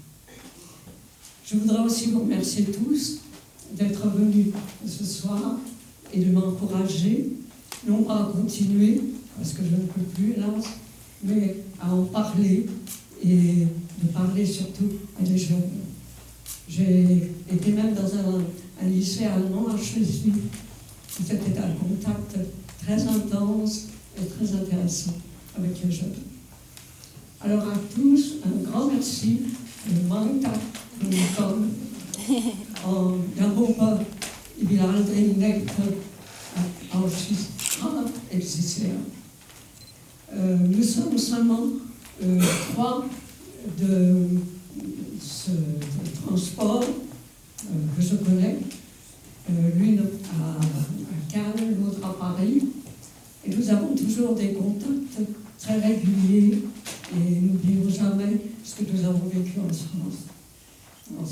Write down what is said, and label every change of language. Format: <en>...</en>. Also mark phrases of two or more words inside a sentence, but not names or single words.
<fr>Je voudrais aussi vous remercier tous d'être venus ce soir et de m'encourager, non pas à continuer, parce que je ne peux plus, hélas, mais à en parler et de parler surtout à des jeunes. J'ai été même dans un lycée allemand à Schleswig. C'était un contact très intense et très intéressant avec les jeunes. Alors à tous, un grand merci.</fr> <da>Mange tak, kom. Og jeg håber, I vil aldrig nægte, at Auschwitz har eksisteret.</da> <fr>Nous sommes seulement 3 de ce transport que je connais. L'une à Cannes, l'autre à Paris. Et nous avons toujours des contacts très réguliers et n'oublions jamais ce que nous avons vécu en France.</fr>